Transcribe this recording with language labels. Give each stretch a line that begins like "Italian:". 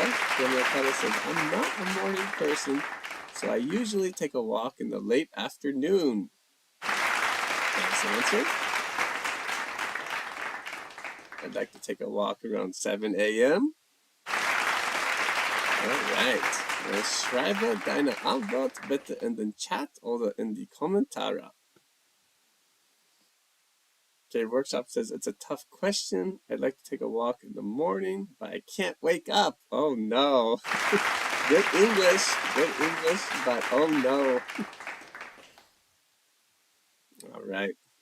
English: Yamakawa says, I'm not a morning person, so I usually take a walk in the late afternoon. Nice answer. I'd like to take a walk around 7 a.m. Alright.
German: Schreibe deine Antwort bitte in den Chat oder in die Kommentare.
English: Okay, Workshop says, it's a tough question. I'd like to take a walk in the morning, but I can't wake up. Oh no. Good English, but oh no. All right.